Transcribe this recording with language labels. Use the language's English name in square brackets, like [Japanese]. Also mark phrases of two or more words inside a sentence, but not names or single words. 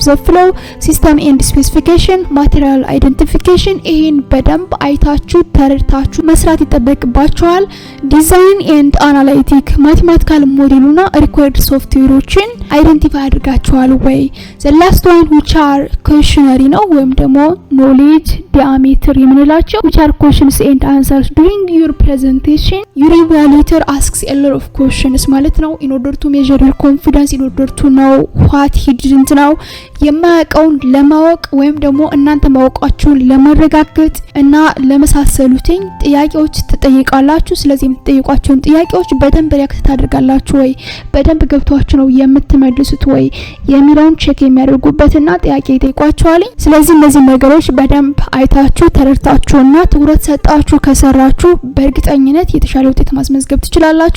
[English] the flow, system and specification, material identification [Amharic] ይሄን በደንብ አይታችሁ ተረድታችሁ መስራት ይጠበቅባችኋል። [English] design and analytic mathematical model and required software identify [Amharic] አድርጋችኋል ወይ። [English] the last one which are questionary [Amharic] ነው ወይም ደግሞ [English] knowledge diameter የምንላቸው which are questions and answers during your presentation. Your evaluator asks a lot of questions [Amharic] ማለት ነው [English] in order to measure your confidence, in order to know what he didn't know. [Amharic] የማያውቀውን ለማወቅ ወይም ደግሞ እናንተ ማወቃችሁን ለማረጋገጥ እና ለመሳሰሉትኝ ጥያቄዎች ትጠይቃላችሁ። ስለዚህ የምትጠይቋቸውን ጥያቄዎች በደንብ ሪያክት ታደርጋላችሁ ወይ፣ በደንብ ገብቷችሁ ነው የምትመልሱት ወይ የሚለውን ቼክ የሚያደርጉበትና ጥያቄ ይጠይቋችኋል። ስለዚህ እነዚህ ነገሮች በደንብ አይታችሁ ተረድታችሁና ትኩረት ሰጣችሁ ከሰራችሁ በእርግጠኝነት የተሻለ ውጤት ማስመዝገብ ትችላላችሁ።